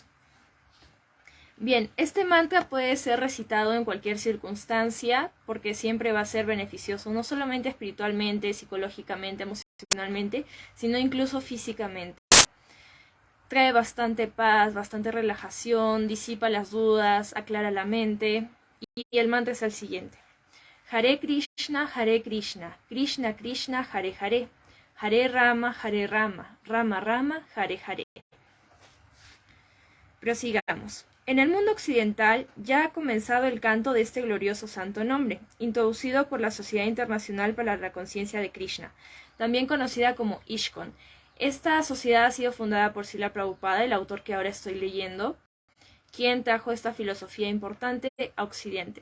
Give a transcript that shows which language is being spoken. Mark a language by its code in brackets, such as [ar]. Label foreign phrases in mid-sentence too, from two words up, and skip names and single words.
[es] Bien, este mantra puede ser recitado en cualquier circunstancia porque siempre va a ser beneficioso, no solamente espiritualmente, psicológicamente, emocionalmente, sino incluso físicamente. Trae bastante paz, bastante relajación, disipa las dudas, aclara la mente. Y el mantra es el siguiente: [sa] Hare Krishna, Krishna Krishna, Hare Hare, Hare Rama, Rama Rama, Hare Hare. [es] Prosigamos. En el mundo occidental ya ha comenzado el canto de este glorioso santo nombre, introducido por la Sociedad Internacional para la Conciencia de Krishna, también conocida como ISKCON. Esta sociedad ha sido fundada por Srila Prabhupada, el autor que ahora estoy leyendo, quien trajo esta filosofía importante a Occidente.